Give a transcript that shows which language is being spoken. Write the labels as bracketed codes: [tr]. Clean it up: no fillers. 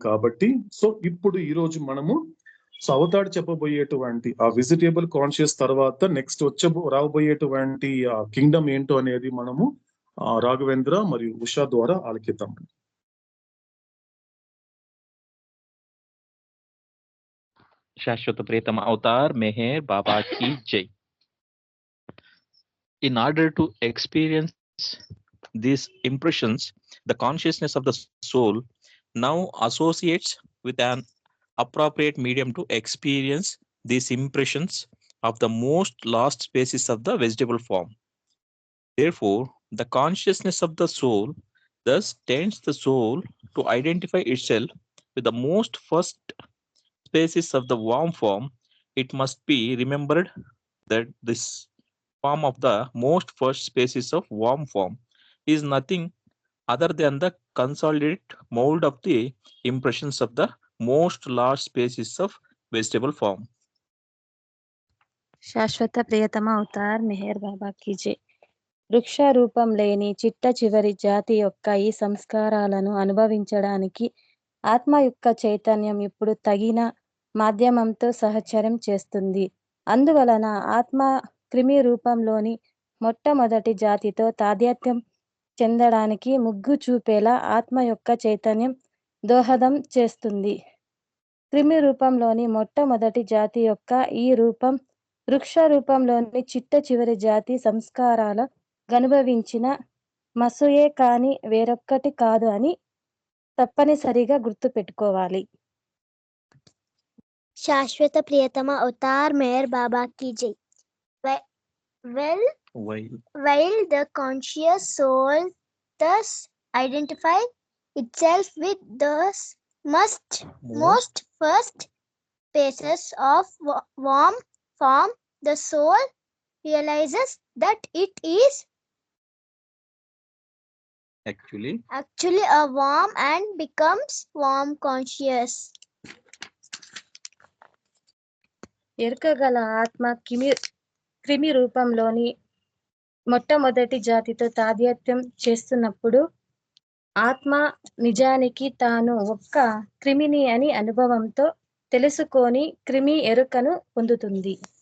[te] కాబట్టి సో ఇప్పుడు ఈ రోజు మనము సో అవతాడు చెప్పబోయేటువంటి ఆ విజిటేబుల్ కాన్షియస్ తర్వాత నెక్స్ట్ రాబోయేటువంటి ఆ కింగ్డమ్ ఏంటో అనేది మనము రాఘవేంద్ర మరియు ఉషా ద్వారా ఆలకిద్దాం. [hi] शाश्वत प्रियतम अवतार मेहर बाबा की जय. [en] In order to experience these impressions, the consciousness of the soul now associates with an appropriate medium to experience these impressions of the most lost species of the vegetable form. Therefore, the consciousness of the soul thus tends the soul to identify itself with the most first species of the worm form. It must be remembered that this form of the most first species of worm form is nothing other than the consolidated mold of the impressions of the most large species of vegetable form. [te] శాశ్వత ప్రియతమ Avatar Meher బాబా key జై. వృక్ష రూపం లేని చిట్ట చివరి జాతి యొక్క ఈ సంస్కారాలను అనుభవించడానికి ఆత్మ యొక్క చైతన్యం ఇప్పుడు తగిన మాధ్యమంతో సహచర్యం చేస్తుంది. అందువలన ఆత్మ క్రిమి రూపంలోని మొట్టమొదటి జాతితో తాదాత్మ్యం చెందడానికి ముగ్గు చూపేలా ఆత్మ యొక్క చైతన్యం దోహదం చేస్తుంది. క్రిమి రూపంలోని మొట్టమొదటి జాతి యొక్క ఈ రూపం వృక్ష రూపంలోని చిట్ట చివరి జాతి సంస్కారాల అనుభవించిన మసుయే కాని వేరొక్కటి కాదు అని తప్పనిసరిగా గుర్తుపెట్టుకోవాలి. [hi] शाश्वत प्रियतम अवतार मेहर बाबा की जय. [en] While the conscious soul thus identifies itself with the most first species of worm form, the soul realizes that it is Actually a worm and becomes worm conscious. [te] ఎరుకగల ఆత్మ క్రిమి రూపంలోని మొట్టమొదటి జాతితో తాదాత్మ్యం చేస్తున్నప్పుడు ఆత్మ నిజానికి తాను ఒక్క క్రిమిని అని అనుభవంతో తెలుసుకొని క్రిమి ఎరుకను పొందుతుంది.